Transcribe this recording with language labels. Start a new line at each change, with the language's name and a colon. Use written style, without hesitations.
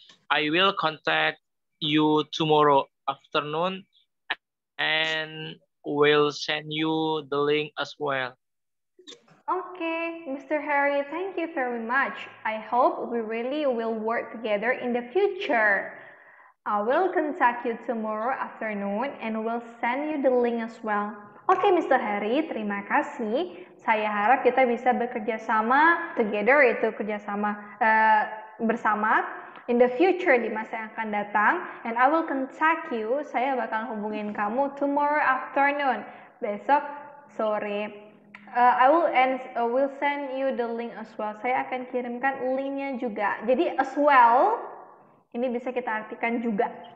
English: I will contact you tomorrow afternoon and will send you the link as well. Okay, Mr. Harry, thank you very much. I hope we really will work together in the future. I will contact you tomorrow afternoon and will send you the link as well.
Indonesian: Oke, Mr. Harry, terima kasih. Saya harap kita bisa bekerja sama together, itu kerjasama bersama
English: in the future,
Indonesian: di masa yang akan datang.
English: And I will contact you,
Indonesian: saya bakal hubungin kamu
English: tomorrow afternoon,
Indonesian: besok sore.
English: I will send you the link as well.
Indonesian: Saya akan kirimkan linknya juga. Jadi
English: as well,
Indonesian: ini bisa kita artikan juga.